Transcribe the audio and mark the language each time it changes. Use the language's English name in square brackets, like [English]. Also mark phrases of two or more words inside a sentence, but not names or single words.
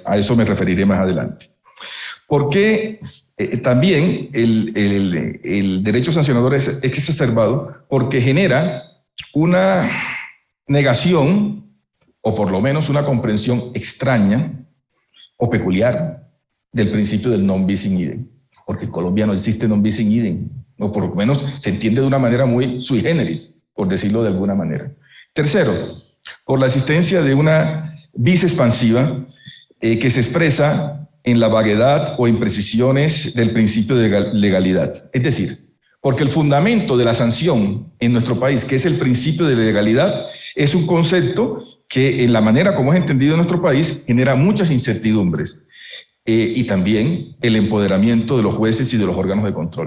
[Spanish] A eso me referiré más adelante. Porque también el derecho sancionador es exacerbado porque genera una negación, o por lo menos una comprensión extraña o peculiar del principio del [Latin] non bis in idem, [Spanish] porque en Colombia no existe [Latin] non bis in idem, [Spanish] o por lo menos se entiende de una manera muy [Latin] sui generis, [Spanish] por decirlo de alguna manera. Tercero, por la existencia de una vis expansiva que se expresa en la vaguedad o imprecisiones del principio de legalidad. Es decir, porque el fundamento de la sanción en nuestro país, que es el principio de legalidad, es un concepto que en la manera como es entendido en nuestro país genera muchas incertidumbres y también el empoderamiento de los jueces y de los órganos de control.